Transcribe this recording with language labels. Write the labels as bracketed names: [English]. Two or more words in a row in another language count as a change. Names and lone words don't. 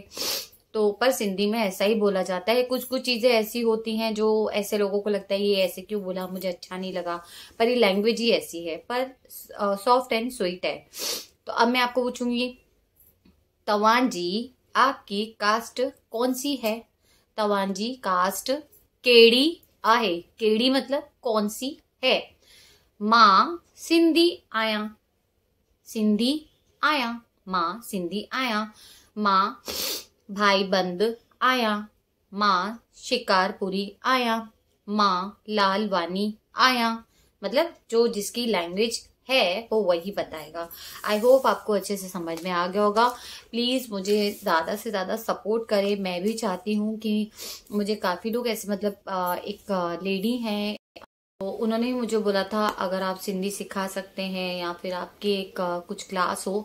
[Hindi] तो पर सिंधी में ऐसा ही बोला जाता है। कुछ कुछ चीजें ऐसी होती हैं जो ऐसे लोगों को लगता है ये ऐसे क्यों बोला, मुझे अच्छा नहीं लगा, पर ये लैंग्वेज ही ऐसी है, पर [English] soft and sweet [Hindi] है। तो अब मैं आपको पूछूंगी, तव्हांजी आपकी कास्ट कौन सी है। [Sindhi] तव्हांजी कास्ट केड़ी आहे। [Hindi] केड़ी मतलब कौन सी है। [Sindhi] मां सिंधी आया, सिंधी आया, मां सिंधी आया। मां भाई बंद आया, मां शिकारपुरी आया, मां लालवानी आया। [Hindi] मतलब जो जिसकी लैंग्वेज है वो वही बताएगा। [English] I hope [Hindi] आपको अच्छे से समझ में आ गया होगा। प्लीज़ मुझे ज़्यादा से ज़्यादा सपोर्ट करें। मैं भी चाहती हूँ कि मुझे काफ़ी लोग ऐसे मतलब एक लेडी हैं, तो उन्होंने मुझे बोला था अगर आप सिंधी सिखा सकते हैं या फिर आपके एक कुछ क्लास हो।